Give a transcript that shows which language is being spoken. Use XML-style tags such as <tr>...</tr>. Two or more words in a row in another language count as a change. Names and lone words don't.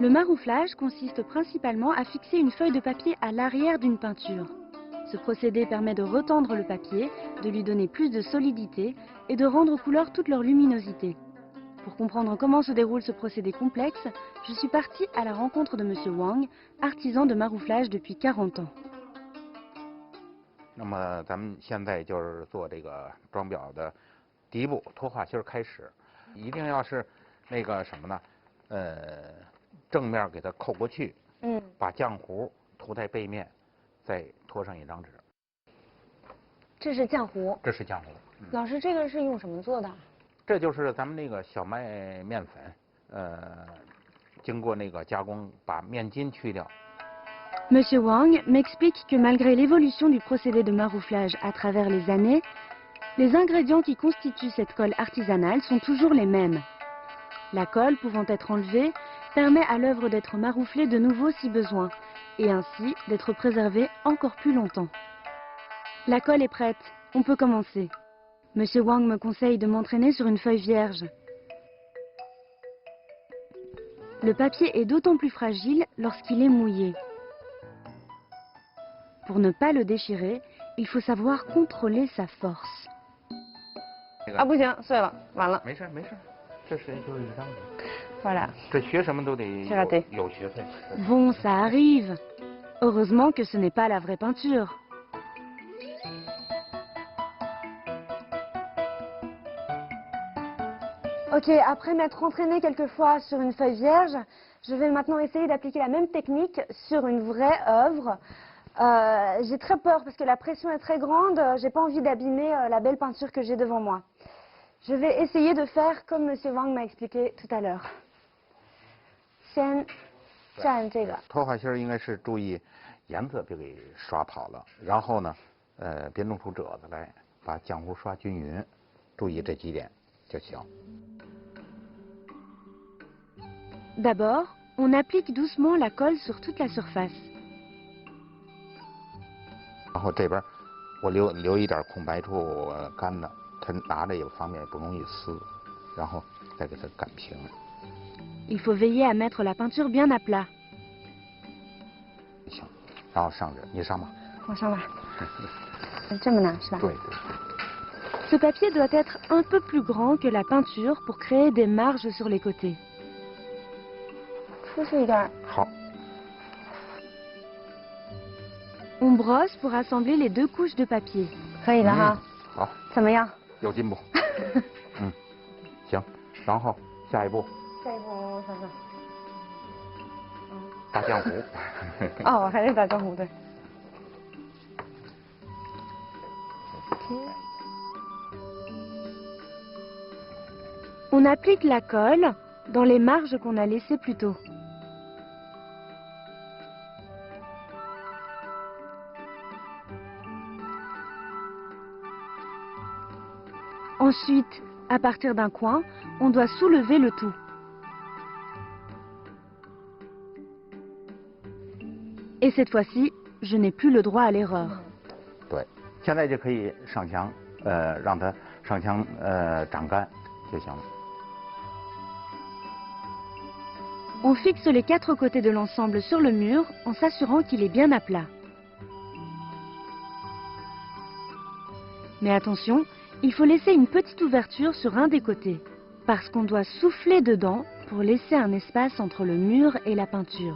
<fr>Le marouflage consiste principalement à fixer une feuille de papier à l'arrière d'une peinture. Ce procédé permet de retendre le papier, de lui donner plus de solidité et de rendre aux couleurs toute leur luminosité. Pour comprendre comment se déroule ce procédé complexe, je suis partie à la rencontre de M. Wang, artisan de marouflage depuis 40 ans.</fr> <zh>那么咱们现在就是做这个装裱的第一步，脱画芯开始，一定要是那个什么呢？正面给它扣过去，把浆糊涂在背面，再拖上一张纸。这是浆糊。这是浆糊。老师，这个是用什么做的？这就是咱们那个小麦面粉，经过那个加工，把面筋去掉。</zh> <fr>Monsieur Wang m'explique que malgré l'évolution du procédé de marouflage à travers les années, les ingrédients qui constituent cette colle artisanale sont toujours les mêmes. La colle pouvant être enlevée permet à l'œuvre d'être marouflée de nouveau si besoin, et ainsi d'être préservée encore plus longtemps. La colle est prête, on peut commencer. Monsieur Wang me conseille de m'entraîner sur une feuille vierge. Le papier est d'autant plus fragile lorsqu'il est mouillé. Pour ne pas le déchirer, il faut savoir contrôler sa force.</fr> <zh>Ah, 不行，碎了，完了。没事没事，这是就是一张纸。</zh> <fr>Voilà.</fr> <zh>这学什么都得有学费。</zh> <fr>Bon, ça arrive. Heureusement que ce n'est pas la vraie peinture. Ok, après m'être entraînée quelquefois sur une feuille vierge, je vais maintenant essayer d'appliquer la même technique sur une vraie œuvre. J'ai très peur parce que la pression est très grande, j'ai pas envie d'abîmer la belle peinture que j'ai devant moi. Je vais essayer de faire comme Monsieur Wang m'a expliqué tout à l'heure.</fr> <zh>先蘸这个。脱画芯应该是注意颜色别给刷跑了，然后呢，别弄出褶子来，把浆糊刷均匀，注意这几点就行。</zh> <fr>D'abord, on applique doucement la colle sur toute la surface.</fr> <zh>然后这边我留一点空白处干的，它拿着也方便，不容易撕。然后再给它擀平。</zh> <fr>Il faut veiller à mettre la peinture bien à plat.</fr> <zh>行，然后上纸，你上吧。我上吧。这么难是吧？对对。</zh> <fr>Ce papier doit être un peu plus grand que la peinture pour créer des marges sur les côtés.</fr> <zh>出去一点。好。</zh> <fr>On brosse pour assembler les deux couches de papier.</fr> <zh>可以了哈。好。怎么样？有进步。行，然后下一步。下一步我想想。打浆糊。哦，还是打浆糊对。</zh> <fr>On applique la colle dans les marges qu'on a laissées plus tôt. Ensuite, à partir d'un coin, on doit soulever le tout. Et cette fois-ci, je n'ai plus le droit à l'erreur.</fr> <zh>对，现在就可以上墙，让它上墙长干就行了。</zh> <fr>On fixe les quatre côtés de l'ensemble sur le mur en s'assurant qu'il est bien à plat. Mais attention, il faut laisser une petite ouverture sur un des côtés, parce qu'on doit souffler dedans pour laisser un espace entre le mur et la peinture.</fr>